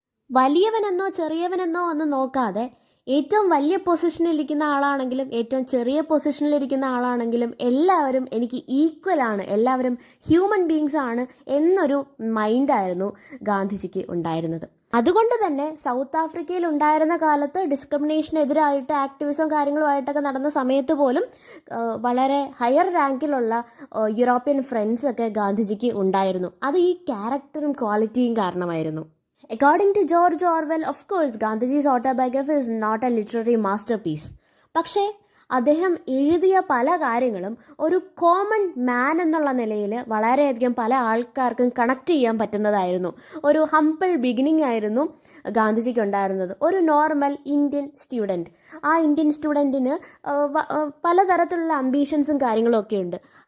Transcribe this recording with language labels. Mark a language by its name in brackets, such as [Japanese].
[Malayalam] വലിയവനെന്നോ ചെറിയവനെന്നോ ഒന്നും നോക്കാതെ ഏറ്റവും വലിയ പൊസിഷനിലിരിക്കുന്ന ആളാണെങ്കിലും ഏറ്റവും ചെറിയ പൊസിഷനിലിരിക്കുന്ന ആളാണെങ്കിലും എല്ലാവരും എനിക്ക് ഈക്വലാണ്, എല്ലാവരും ഹ്യൂമൻ ബീങ്സ് ആണ് എന്നൊരു മൈൻഡായിരുന്നു ഗാന്ധിജിക്ക് ഉണ്ടായിരുന്നത്. അതുകൊണ്ട് തന്നെ സൗത്ത് ആഫ്രിക്കയിൽ ഉണ്ടായിരുന്ന കാലത്ത് ഡിസ്ക്രിമിനേഷനെതിരായിട്ട് ആക്ടിവിസം കാര്യങ്ങളുമായിട്ടൊക്കെ നടന്ന സമയത്ത് പോലും വളരെ ഹയർ റാങ്കിലുള്ള യൂറോപ്യൻ ഫ്രണ്ട്സൊക്കെ ഗാന്ധിജിക്ക് ഉണ്ടായിരുന്നു. അത് ഈ ക്യാരക്ടറും ക്വാളിറ്റിയും കാരണമായിരുന്നു. [English] According to George Orwell, of course, Gandhiji's autobiography is not a literary masterpiece. [Malayalam] പക്ഷേ അദ്ദേഹം എഴുതിയ പല കാര്യങ്ങളും ഒരു കോമൺ മാൻ എന്നുള്ള നിലയിൽ വളരെയധികം പല ആൾക്കാർക്കും കണക്ട് ചെയ്യാൻ പറ്റുന്നതായിരുന്നു. ഒരു ഹംപിൾ ബിഗിനിങ് ആയിരുന്നു ഗാന്ധിജിക്ക് ഉണ്ടായിരുന്നത്. ഒരു നോർമൽ ഇന്ത്യൻ സ്റ്റുഡൻറ്റ്, ആ ഇന്ത്യൻ സ്റ്റുഡൻറ്റിന് പലതരത്തിലുള്ള അംബീഷൻസും കാര്യങ്ങളും ഒക്കെ ഉണ്ട്.